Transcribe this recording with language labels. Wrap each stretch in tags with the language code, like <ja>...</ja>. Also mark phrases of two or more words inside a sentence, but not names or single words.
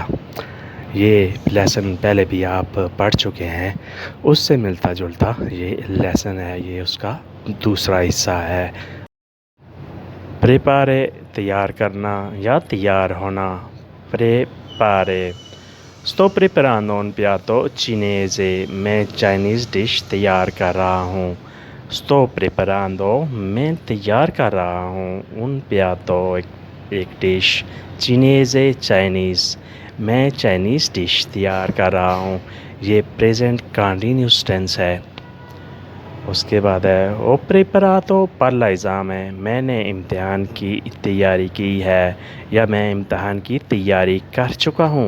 <hi>ये लेसन पहले भी आप पढ़ चुके हैं, उससे मिलता जुलता ये लेसन है, ये उसका दूसरा हिस्सा है। प्रेपारे तैयार करना या तैयार होना।</hi> <it>प्रेपारे sto preparando un piatto cinese,</it> <hi>मैं</hi> <en>Chinese dish</en> <hi>तैयार कर रहा हूँ।</hi> <it>sto preparando</it> <hi>मैं तैयार कर रहा हूँ</hi> <it>un piatto</it> <hi>एक डिश, cinese चाइनीज़, मैं</hi> <en>Chinese dish</en> <hi>तैयार कर रहा हूँ। ये</hi> <en>present continuous tense</en> <hi>है। उसके बाद है</hi> <it>ho preparato per</it> <hi>एग्ज़ाम है, मैंने इम्तिहान की तैयारी की है या मैं इम्तिहान की तैयारी कर चुका हूँ।</hi>